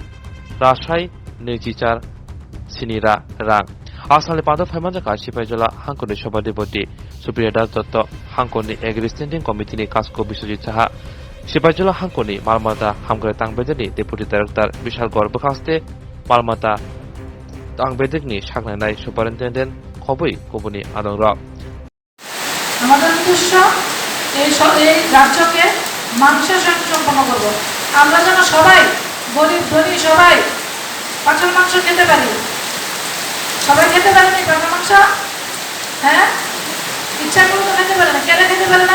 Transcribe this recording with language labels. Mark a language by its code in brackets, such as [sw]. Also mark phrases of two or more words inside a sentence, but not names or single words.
[trp] Rashai Nijichar Sinira Rang Asal pada Faimanja Sipajola Hankoni Sobadiboti Superior Dotto Hankoni [en] Agri Standing Committee [trp] ni Kasko Bisujit Saha Sipajola Hankoni Malmata Hamgre Tangbedeni [en] Deputy Director [trp] Bishal Gorbakaste Malmata Tangbedegni Shaklanai Superintendent Kobui Kobuni Adongra [bn] আমাদের উদ্দেশ্য এই রাজ্যকে মানুষের সঙ্গে সম্পন্ন করব। আমরা যেন সবাই গরিব ধনী সবাই পাঁচল মাংস খেতে পারি। সবাই খেতে পারে না পাঁচল মাংস? হ্যাঁ, ইচ্ছা করে তো খেতে পারে না। কেন খেতে পারে না?